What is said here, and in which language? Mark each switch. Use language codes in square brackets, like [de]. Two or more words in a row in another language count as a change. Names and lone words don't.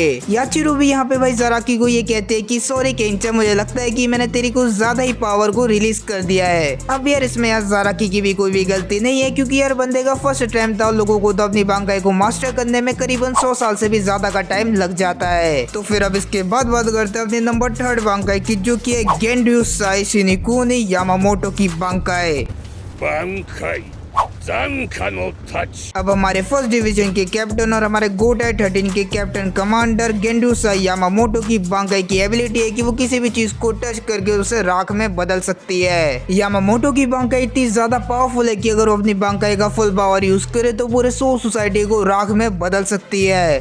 [hi] याचिरो भी यहाँ पे भाई ज़ाराकी को ये कहते हैं कि सॉरी केंचा, मुझे लगता है कि मैंने तेरी कुछ ज्यादा ही पावर को रिलीज कर दिया है। अब यार इसमें यार ज़ाराकी की भी कोई भी गलती नहीं है, क्योंकि यार बंदे का [en] first attempt [hi] था, लोगों को तो अपनी बांकाई को मास्टर करने में करीबन 100 साल से भी ज्यादा का टाइम लग जाता है। तो फिर अब इसके बाद बात करते हैं अपने नंबर 3 बांकाई की, जो कि है गेंड्यू साई शिनिकुनी यामामोटो की बांकाई। 挽回残火の太刀 अब हमारे [en] first division [hi] के कैप्टन और हमारे गोटाई 13 के [en] captain commander [hi] गेंडुसा यामामोटो की बांकाई की एबिलिटी है कि वो किसी भी चीज को टच करके उसे राख में बदल सकती है। यामामोटो की बांकाई इतनी ज्यादा पावरफुल है कि अगर वो अपनी बांकाई का [en] full power use [hi] करे तो पूरे सो सोसाइटी को राख में बदल सकती है।